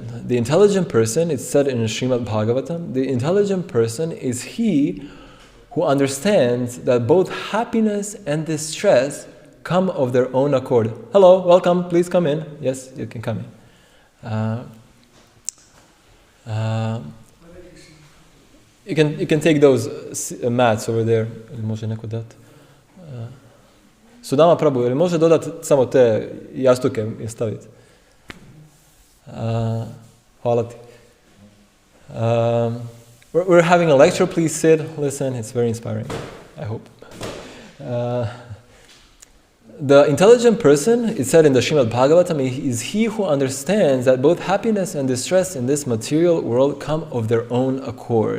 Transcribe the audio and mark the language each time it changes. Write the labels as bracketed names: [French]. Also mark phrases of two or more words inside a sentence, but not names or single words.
[English] The intelligent person, it's said in Srimad Bhagavatam, the intelligent person is he who understands that both happiness and distress come of their own accord. Hello, welcome, please come in. Yes, you can come in. You can take those mats over there. [Croatian] Može neko dati? Sudama Prabhu, ili može dodati samo te jastuke i staviti? Hvala ti. [English] We're having a lecture, please sit, listen, it's very inspiring, I hope. The intelligent person, it said in the Srimad Bhagavatam, is he who understands that both happiness and distress in this material world come of their own accord.